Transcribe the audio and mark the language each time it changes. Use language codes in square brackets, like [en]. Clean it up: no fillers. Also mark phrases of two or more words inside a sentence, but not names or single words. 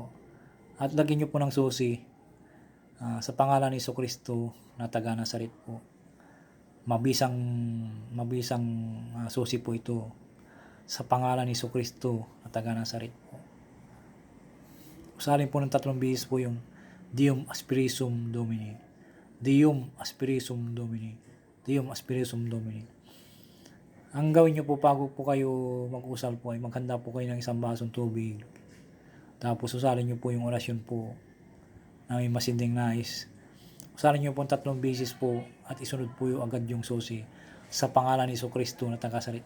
[tl] At lagyan nyo po ng susi sa pangalan ni Jesucristo na taga Nazaret po. Mabisang susi po ito sa pangalan ni Jesucristo na taga Nazaret po. Usalin po ng 3 beses po yung [la] Deum Aspirisuum Domini. Deum Aspirisuum Domini. Deum Aspirisuum Domini. [tl] Ang gawin nyo po bago po kayo mag-usal po ay maghanda po kayo ng isang basong tubig. Tapos usalin nyo po yung orasyon po na may masinding nais. Usalin nyo po 3 beses po at isunod po yung agad yung susi sa pangalan ni Jesucristo na taga Nazaret.